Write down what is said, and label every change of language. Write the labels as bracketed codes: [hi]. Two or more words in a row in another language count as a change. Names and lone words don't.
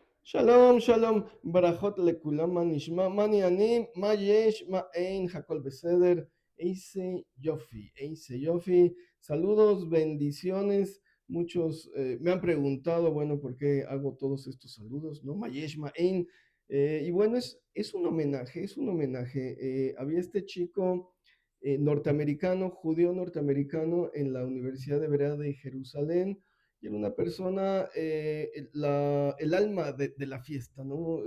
[he] שלום, שלום, ברכות לכולמה נשמע, מני אנים, מה יש, מה אין, הכל בסדר, איזה יופי. [es] Saludos, bendiciones. Muchos me han preguntado, bueno, ¿por qué hago todos estos saludos? [he] ¿No? מה יש, מה אין. [es] Y bueno, es un homenaje, es un homenaje. Había este chico norteamericano, judío norteamericano, en la Universidad Hebrea de Jerusalén, y era una persona, el alma de la fiesta, ¿no?